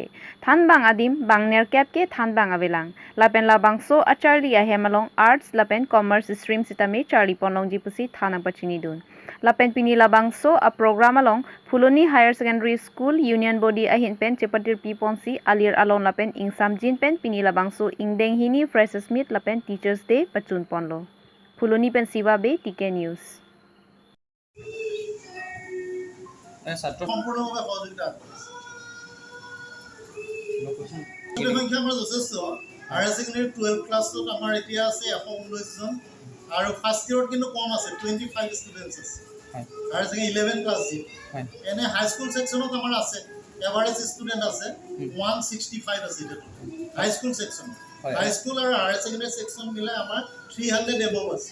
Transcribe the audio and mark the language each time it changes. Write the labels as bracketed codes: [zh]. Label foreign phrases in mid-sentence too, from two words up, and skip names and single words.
[mjw] Than bang adim bang nerkap ke than bang avelang. Lapen labang so acharli ahem along Arts lapen [en] Commerce stream [mjw] sitame charli ponlong jipusi thana pachini dun. Lapen pini labang so a program along Fuloni Higher Secondary School Union Body ahin pen chepatir piponsi alir along lapen ingsam jin pen pini labang so ingdeng hini [en] freshers meet [mjw] lapen [en] Teachers Day [mjw] pachun ponlo. Fuloni pen siwa be TK News. [as] সম্পূৰ্ণভাৱে সহযোগিতা সংখ্যা আমাৰ যথেষ্ট [en] higher secondary 12 class [as] আমাৰ এতিয়া আছে 119 জন আৰু [en] first year [as] কিন্তু কম আছে 25 ষ্টুডেণ্টছ আছে [en] higher secondary 11 class [as] যি এনে [en] high school section [as] আমাৰ আছে [en] average student [as] আছে 165 আছে [en] high school section high school [as] আৰু [en] higher secondary section [as] মিলাই আমাৰ 300 এবভ আছে